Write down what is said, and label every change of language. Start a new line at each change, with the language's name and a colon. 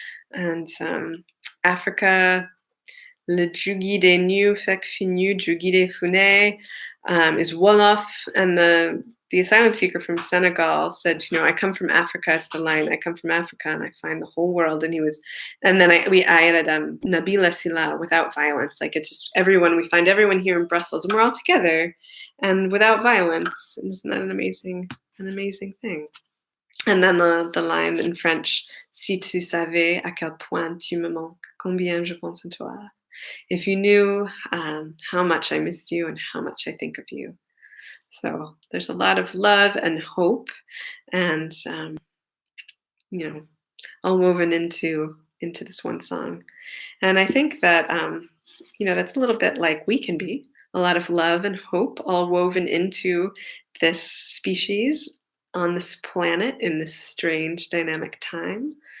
English: And Africa,
Wolof: Le Jugide Nu Fek Finu Jugide Fune
English: is Wolof, and the asylum seeker from Senegal said, I come from Africa. It's the line, I come from Africa and I find the whole world. And then I added
Wolof: Nabila Sila,
English: without violence. Like it's just we find everyone here in Brussels and we're all together and without violence. And isn't that an amazing thing?
French: And then the line in French, Si tu savais à quel point tu me manques, combien je pense à toi.
English: If you knew how much I missed you and how much I think of you. So there's a lot of love and hope, and all woven into this one song. And I think that that's a little bit like we can be, a lot of love and hope, all woven into this species on this planet in this strange dynamic time.